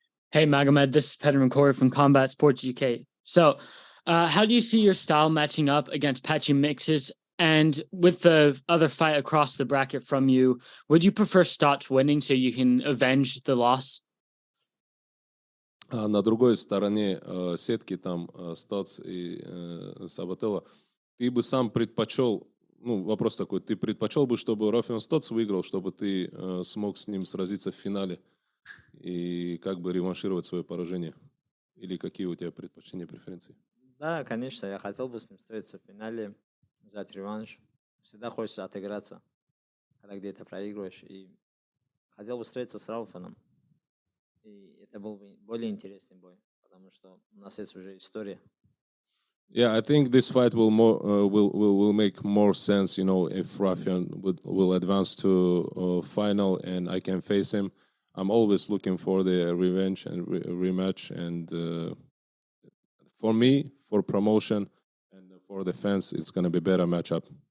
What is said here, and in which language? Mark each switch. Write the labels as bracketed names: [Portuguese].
[English] Hey, Magomed, this is Peter McCoy from Combat Sports UK. So, how do you see your style matching up against Patchy mixes? And with the other fight across the bracket from you, would you prefer Stots winning so you can avenge the loss? [Russian] На другой стороне сетки там Stots и Sabatello. Ты бы сам предпочел, вопрос такой, ты предпочел бы, чтобы Raufeon Stots выиграл, чтобы ты смог с ним сразиться в финале и как бы реваншировать свое поражение? Или какие у тебя предпочтения, преференции? Да, конечно, я хотел бы с ним встретиться в финале, взять реванш. Всегда хочется отыграться, когда где-то проигрываешь. И хотел бы встретиться с Рауфеном. И это был бы более интересный бой, потому что у нас есть уже история. [English] Yeah, I think this fight will make more sense, if Raufeon will advance to final and I can face him. I'm always looking for the revenge and rematch, and for me, for promotion and for the fans, it's going to be better matchup.